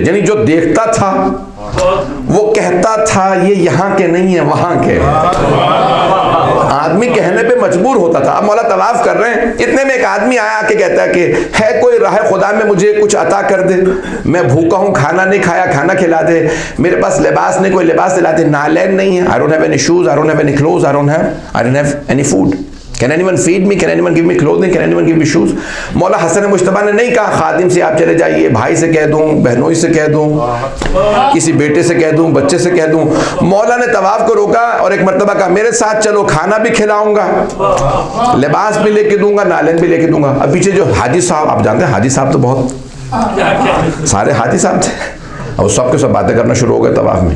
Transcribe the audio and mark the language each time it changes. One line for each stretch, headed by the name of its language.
Urdu: یعنی جو دیکھتا تھا وہ کہتا تھا یہ یہاں کے نہیں ہیں وہاں کے. آدمی کہنے پہ مجبور ہوتا تھا. اب مولا طواف کر رہے ہیں، اتنے میں ایک آدمی آیا آ کے کہتا ہے کہ ہے کوئی راہ خدا میں مجھے کچھ عطا کر دے، میں بھوکا ہوں، کھانا نہیں کھایا، کھانا کھلا دے. میرے پاس لباس نہیں، کوئی لباس دلا دے. نالین نہیں ہے.
English: I don't have any shoes, I don't have any clothes, I don't have any food. Can anyone feed me? Can anyone give me clothing? Can anyone give me shoes?
Urdu: مولا حسن مجتبیٰ نے نہیں کہا خادم سے آپ چلے جائیے، بھائی سے کہہ دوں، بہنوئی سے کہہ دوں، کسی بیٹے سے کہہ دوں، بچے سے کہہ دوں. مولا نے طواف کو روکا اور ایک مرتبہ کہا میرے ساتھ چلو، کھانا بھی کھلاؤں گا، لباس بھی لے کے دوں گا، نالین بھی لے کے دوں گا. اب پیچھے جو حاجی صاحب، آپ جانتے ہیں حاجی صاحب تو بہت سارے حاجی صاحب تھے، اور سب کے سب باتیں کرنا شروع ہو گئے طواف میں.